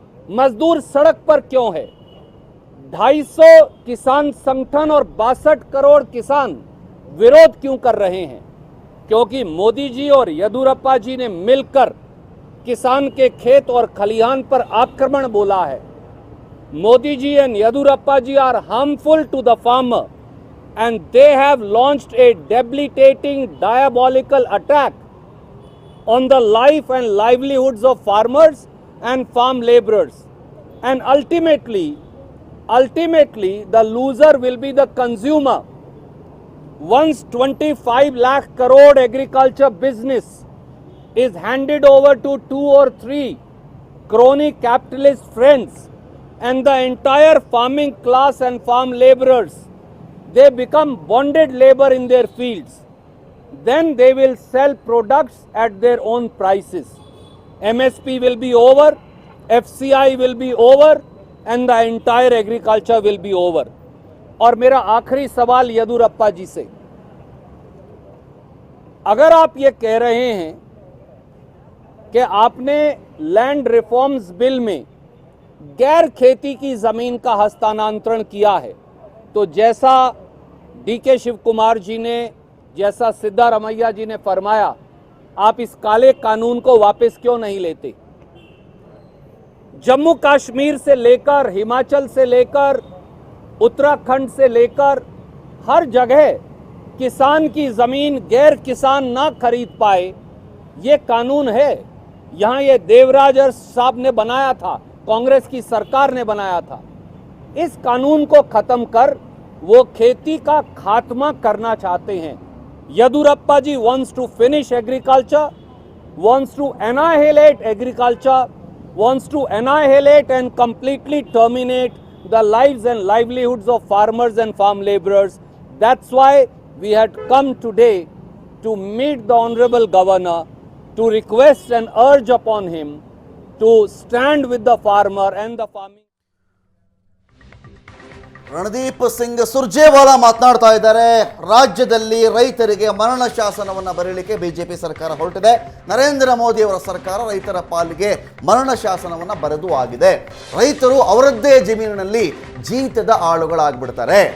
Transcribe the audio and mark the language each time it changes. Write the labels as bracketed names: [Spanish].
[Hindi] मजदूर सड़क पर क्यों है? 250 किसान संगठन और 62 करोड़ किसान विरोध क्यों कर रहे हैं? क्योंकि मोदी जी और येदियुरप्पा जी ने मिलकर किसान के खेत और खलिहान पर आक्रमण बोला है। [English] Modi ji and Yediyurappa ji are harmful to the farmer, and they have launched a debilitating, diabolical attack on the life and livelihoods of farmers and farm laborers. And ultimately, the loser will be the consumer. Once 25 lakh crore agriculture business is handed over to 2 or 3 crony capitalist friends, and the entire farming class and farm laborers, they become bonded labor in their fields. Then they will sell products at their own prices. MSP will be over, FCI will be over, and the entire agriculture will be over. [Hindi] और मेरा आखिरी सवाल येदियुरप्पा जी से, अगर आप ये कह रहे हैं कि आपने लैंड रिफॉर्म्स बिल में गैर खेती की जमीन का हस्तांतरण किया है, तो जैसा DK शिव कुमार जी ने, जैसा सिद्धारमैया जी ने फरमाया, आप इस काले कानून को वापस क्यों नहीं लेते? जम्मू कश्मीर से लेकर, हिमाचल से लेकर, उत्तराखंड से लेकर हर जगह किसान की जमीन गैर किसान ना खरीद पाए, ये कानून है। यहां ये देवराज साहब ने बनाया था, कांग्रेस की सरकार ने बनाया था। इस कानून को खत्म कर वो खेती का खात्मा करना चाहते हैं। [English] Yediyurappa ji wants to finish agriculture, wants to annihilate agriculture, wants to annihilate and completely terminate the lives and livelihoods of farmers and farm laborers. That's why we had come today to meet the Honorable Governor, to request and urge upon him to stand with the farmer and the farming. [Kannada] Randeep Singh Surjewala ಮಾತನಾಡ್ತಾ ಇದ್ದಾರೆ. ರಾಜ್ಯದಲ್ಲಿ ರೈತರಿಗೆ ಮರಣ ಶಾಸನವನ್ನು ಬರೆಯಲಿಕ್ಕೆ BJP ಸರ್ಕಾರ ಹೊರಟಿದೆ. ನರೇಂದ್ರ ಮೋದಿ ಅವರ ಸರ್ಕಾರ ರೈತರ ಪಾಲಿಗೆ ಮರಣ ಶಾಸನವನ್ನು ಬರೆದು ಆಗಿದೆ. ರೈತರು ಅವರದ್ದೇ ಜಮೀನಿನಲ್ಲಿ ಜೀತದ ಆಳುಗಳಾಗ್ಬಿಡ್ತಾರೆ.